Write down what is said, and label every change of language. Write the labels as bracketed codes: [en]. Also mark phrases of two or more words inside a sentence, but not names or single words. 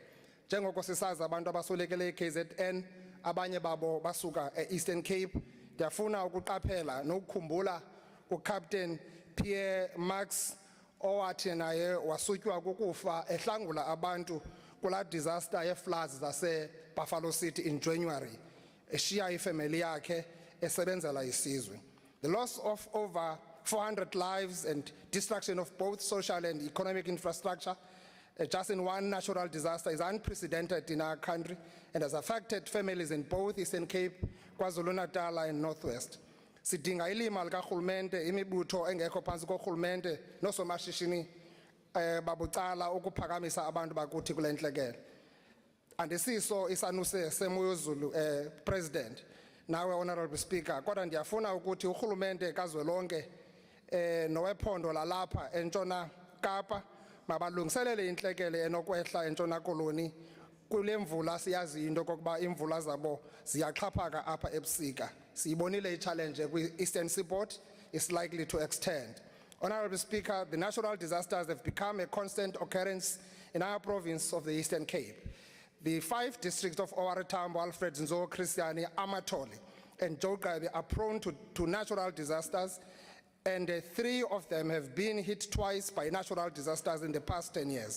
[xh] Njengoko sisazi abantu abasolekele KZN, abanye babo basuka e-Eastern Cape. Ndiyafuna ukuqaphela nokukhumbula uCaptain Pierre Max owathi naye wasutywa kukufa ehlangula abantu kula disaster ye-floods zase Buffalo City [en] in January, [xh] eshiya ifamily yakhe esebenzela isizwe. [en] The loss of over 400 lives and destruction of both social and economic infrastructure just in one natural disaster is unprecedented in our country and has affected families in both Eastern Cape, KwaZulu-Natal and Northwest. [xh] Sidinga ilima likarhulumente, imibutho engekho phantsi korhulumente noosomashishini babucala ukuphakamisa abantu bakuthi kule ntlekele. Andisiso isanuse semoyozulu President, nawe Honorable Speaker, kodwa ndiyafuna ukuthi urhulumente kazwelonke nowephondo lalapha eNtshona Kapa mabalungiselele intlekele enokwehla eNtshona Koloni kule mvula siyazi into kokuba imvula zabo ziyaxhaphaka apha ebusika. Siyibonile i-challenge kwi-Eastern Seaboard [en] is likely to extend. Honorable Speaker, the natural disasters have become a constant occurrence in our province of the Eastern Cape. The 5 districts of Owari Tambo, Alfred Nzo, Christiani, Amatoli, and Jogabi are prone to natural disasters, and 3 of them have been hit twice by natural disasters in the past 10 years.